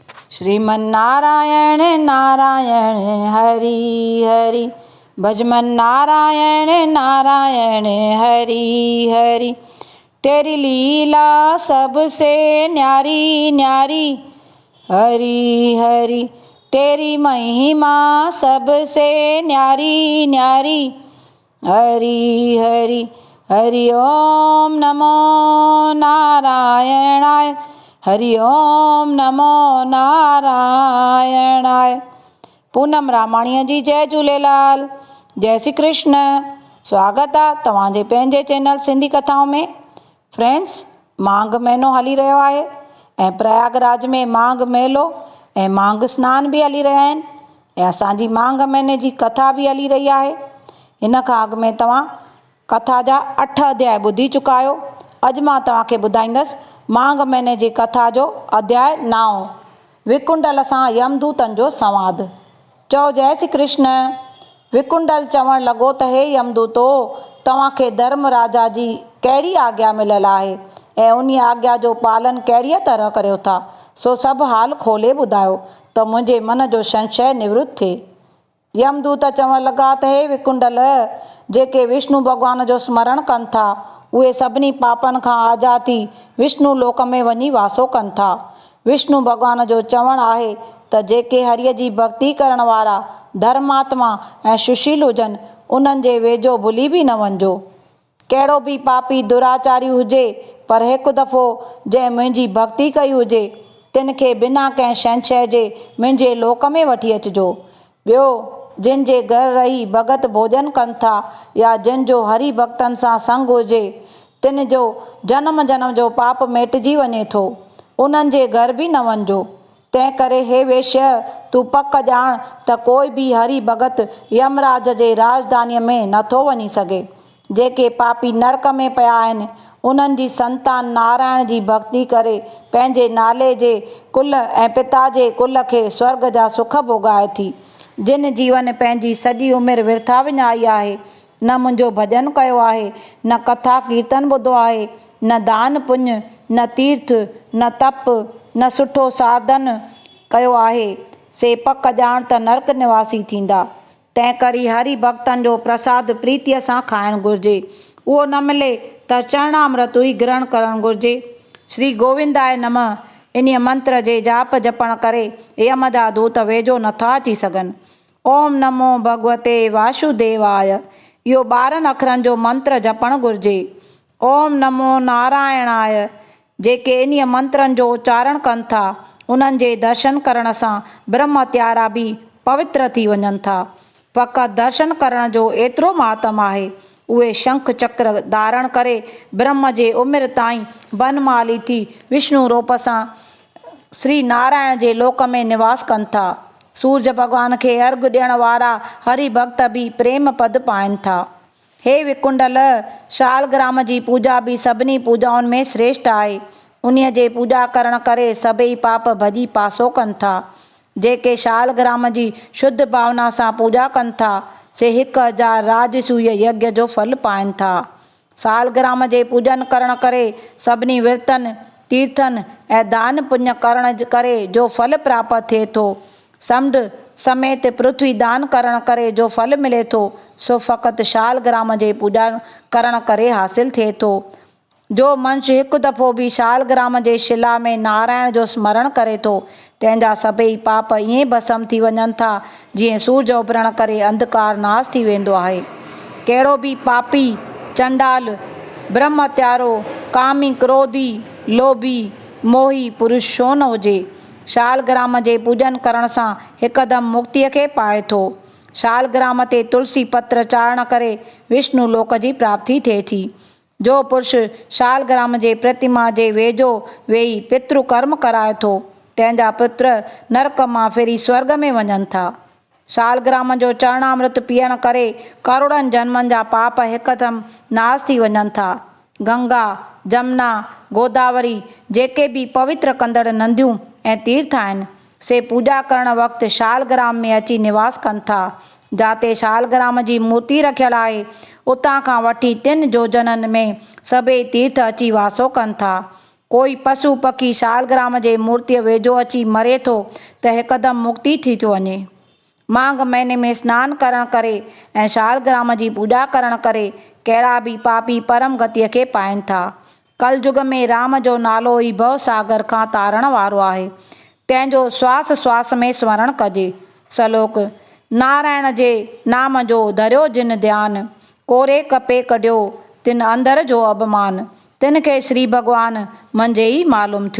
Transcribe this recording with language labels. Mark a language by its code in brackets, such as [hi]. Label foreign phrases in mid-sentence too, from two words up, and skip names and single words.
[hi] श्रीमन्नारायण नारायण हरि हरि, भजमन नारायण नारायण हरि हरि। तेरी लीला सबसे न्यारी न्यारी हरि हरि, तेरी महिमा सबसे न्यारी न्यारी हरि हरि। [sa] हरि ओम नमो नारायणाय, हरि ओम नमो नारायणाय। [sd] पूनम रामाणीअ जी जय झूलेलाल, जय श्री कृष्ण। स्वागत आहे तव्हांजे पंहिंजे चैनल सिंधी कथाऊं में। फ्रेंड्स, माघ महीनो हली रहियो आहे ऐं प्रयागराज में माघ मेलो ऐं माघ सनान बि हली रहिया आहिनि ऐं असांजी माघ महीने जी कथा बि हली रही आहे। हिन खां अॻु में तव्हां कथा जा 8 अध्याय ॿुधी चुका आहियो। अॼु मां तव्हांखे ॿुधाईंदसि माघ महीने जी कथा जो अध्याय 9, विकुंडल सां यमदूतनि जो संवाद। चओ जय श्री कृष्ण। विकुंडल चवणु लॻो त हे यमदूतो, तव्हांखे धर्म राजा जी कहिड़ी आज्ञा मिलियल आहे ऐं उन आज्ञा जो पालन कहिड़ीअ तरह करियो था, सो सभु हाल खोले ॿुधायो त मुंहिंजे मन जो संशय निवृत्त थिए। यमदूत चवणु लॻा त हे विकुंडल, जेके विष्णु भॻवान जो स्मरण कनि था उहे सभिनी पापनि खां आज़ाद थी विष्णु लोक में वञी वासो कनि था। विष्णु भॻवान जो चवणु आहे त जेके हरिअ जी भक्ति करण वारा धर्मात्मा ऐं सुशील हुजनि, उन्हनि जे वेझो भुली बि न वञिजो। कहिड़ो बि पापी दुराचारी हुजे, पर हिकु दफ़ो जंहिं मुंहिंजी भक्ति कई हुजे, तिन खे बिना कंहिं संशय जे मुंहिंजे लोक में वठी अचिजो। ॿियो, जिन जे घर रही भगत भोजन कनि था या जिन जो हरि भक्तनि सां संग हुजे, तिन जो जन्म जन्म जो पाप मेटिजी वञे थो, उन्हनि जे घर बि न वञिजो। तंहिं करे हे वेश्य, तूं पक ॼाण त कोई बि हरि भगत यमराज जे राजधानीअ में नथो वञी सघे। जेके पापी नरक में पिया आहिनि, उन्हनि जी संतान नारायण जी भक्ति करे पंहिंजे नाले जे कुल ऐं पिता जे कुल खे स्वर्ग जा सुख भोॻाए थी। जिन जीवन पंहिंजी सॼी उमिरि विर्था विञाई आहे, न मुंहिंजो भॼन कयो आहे, न कथा कीर्तन ॿुधो आहे, न दान पुण्य, न तीर्थ, न तप, न सुठो साधन कयो आहे, से पक ॼाण त नरक निवासी थींदा। तंहिं करे हरि भक्तनि जो प्रसाद प्रीतीअ सां खाइणु घुरिजे। उहो न मिले त चरणामृत ई ग्रहण करणु घुरिजे। [sa] श्री गोविंदाय नमः [sd] इन्हीअ मंत्र जे जाप जपण करे यम जा दूत वेझो नथा अची सघनि। [sa] ओम नमो भगवते वासुदेवाय, [sd] इहो 12 अखरनि जो मंत्र जपणु घुरिजे। [sa] ओम नमो नारायणाय, [sd] जेके इन्हीअ मंत्रनि जो उच्चारण कनि था, उन्हनि जे दर्शन करण सां ब्रह्म त्यारा बि पवित्र थी वञनि था। फ़क़ति दर्शन करण जो एतिरो मातम आहे, उहे शंख चक्र धारण करे ब्रह्म जे उमिरि ताईं बनमाली थी विष्णु रूप सां श्री नारायण जे लोक में निवास कनि था। सूरज भॻवान खे अर्घ ॾियण वारा हरि भक्त बि प्रेम पद पाइनि था। हे विकुंडल, शालग्राम जी पूजा बि सभिनी पूजाउनि में श्रेष्ठ आहे। उन्हीअ जे पूजा करण करे सभई पाप भॼी पासो कनि था। जेके शालग्राम जी शुद्ध भावना सां पूजा कनि था, से 1000 राजसूय यज्ञ जो फल पाइनि था। शालग्राम जे पूजन करण करे सभिनी विर्तन, तीर्थन ऐं दान पुण्य करण करे जो फल प्राप्त थिए थो, समुंड समेत पृथ्वी दान करण करे जो फल मिले थो, सो फ़क़ति शालग्राम जे पूजा करण करे हासिल थिए थो। जो मनुष्य हिकु दफ़ो बि शालग्राम जे शिला में नारायण जो स्मरण करे थो, तंहिंजा सभई पाप ईअं भस्म थी वञनि था जीअं सूरज उभरण करे अंधकार नाश थी वेंदो आहे। कहिड़ो बि पापी, चंडाल, ब्रह्म त्यारो, कामी, क्रोधी, लोभी, मोही पुरुष छो न हुजे, शालग्राम जे पूजन करण सां हिकदमि मुक्तिअ खे पाए थो। शालग्राम ते तुलसी पत्र चाढ़ण करे विष्णु लोक जी प्राप्ति थिए थी। जो पुरुष शालग्राम जे प्रतिमा जे वेझो वेही पितृ कर्म कराए थो, तंहिंजा पुत्र नरक मां फिरी स्वर्ग में वञनि था। शालग्राम जो चरणामृत पीअण करे करोड़नि जन्मनि जा पाप हिकदमि नाश थी वञनि था। गंगा, जमुना, गोदावरी जेके बि पवित्र कंदड़ नदियूं ऐं तीर्थ आहिनि, से पूजा करण वक़्तु शालग्राम में अची निवास कनि था। जाते शालग्राम जी मूर्ति रखियल आहे, उतां खां वठी 3 योजननि में सभई तीर्थ अची वासो कनि था। कोई पशु पखी शालग्राम जे मूर्तीअ वेझो अची मरे थो त हिकदमि मुक्ति थी थो वञे। माघ महीने में सनानु करण करे ऐं शालग्राम जी पूॼा करण करे कहिड़ा बि पापी परम गतिअ खे पाइनि था। कलयुग में राम जो नालो ई भव सागर खां तारण वारो आहे, तंहिंजो श्वास श्वास में स्मरण कजे। सलोक। नारायण जे नाम जो धरियो जिन ध्यान, कोरे कपे कढियो तिन अंदर जो अभिमान, तिन खे श्री भॻवान मंझे ई मालूम थियो।